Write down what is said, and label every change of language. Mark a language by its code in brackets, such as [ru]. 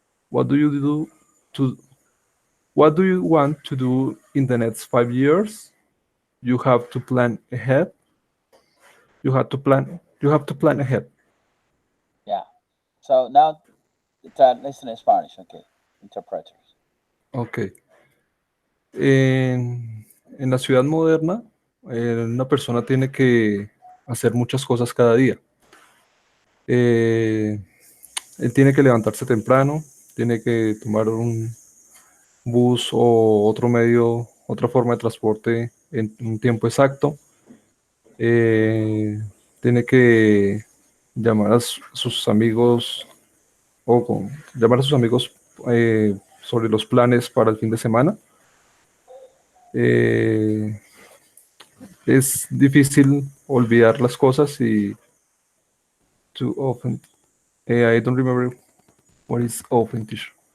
[en] What do you do to what do you want to do in the next 5 years? You have to plan ahead. You have to plan ahead. Yeah. So now listen in Spanish, okay? Interpreters. Ok. [es] En la ciudad moderna, una persona tiene que hacer muchas cosas cada día. Eh, Él tiene que levantarse temprano, tiene que tomar un bus o otro medio, otra forma de transporte en un tiempo exacto. Eh, Tiene que llamar a sus amigos llamar a sus amigos sobre los planes para el fin de semana. Eh, es difícil olvidar las cosas y [en] too often. I don't remember what is often, teacher.